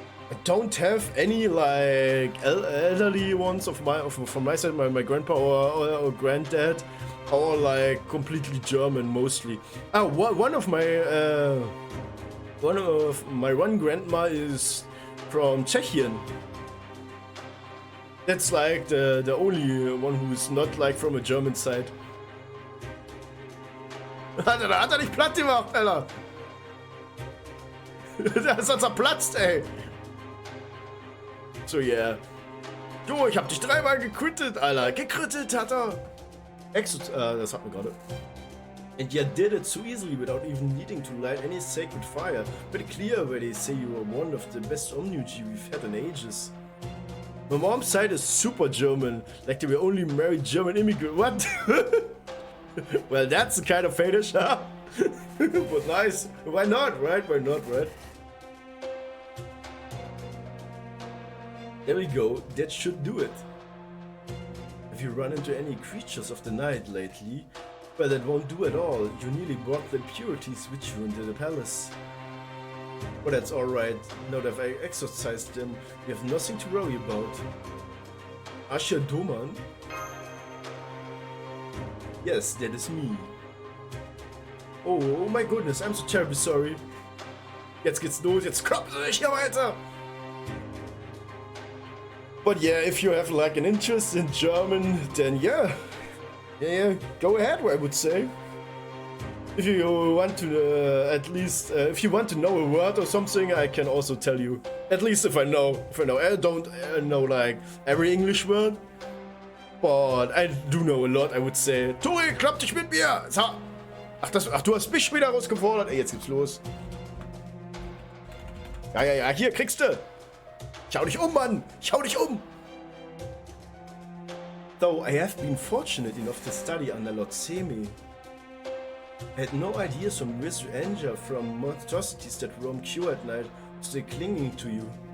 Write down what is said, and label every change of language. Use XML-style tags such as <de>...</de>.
<en>I don't have any like elderly ones from my side, my grandpa or granddad, or like completely German mostly. One of my one grandma is from Czechia. That's like the only one who's not like from a German side.</en> <de>Alter, da hat er nicht platt gemacht, Alter. Da ist er zerplatzt, ey.</de> <en>So, yeah.</en> <de>Jo, ich hab dich dreimal gekrittet, Alter. Gekrittet hat er. Das hatten wir gerade.</de> <en>And you did it so easily without even needing to light any sacred fire. Pretty clear where they say you are one of the best Omnuji we've had in ages. My mom's side is super German, like they were only married German immigrants. What? Well, that's the kind of fetish, huh? But nice. Why not, right? Why not, right? There we go. That should do it. Have you run into any creatures of the night lately? Well, that won't do at all. You nearly brought the impurities with you into the palace. But that's alright. Now that I've exorcised them, we have nothing to worry about. Asher Doman? Yes, that is me. Oh my goodness, I'm so terribly sorry.</en> <de>Jetzt geht's los, jetzt kloppen sie sich hier weiter!</de> <en>But yeah, if you have like an interest in German, then yeah, go ahead, I would say. If you want to, at least, if you want to know a word or something, I can also tell you. At least if I know. I don't know like every English word, but I do know a lot, I would say.</en> <de>Tori, klapp dich mit mir! So. Ach, du hast mich wieder rausgefordert. Ey, jetzt geht's los. Ja, hier kriegst du. Schau dich um, Mann! Schau dich um!</de> <en>Though I have been fortunate enough to study under Lord Semi, I had no idea some anger from monstrosities that roam Q at night was still clinging to you.</en>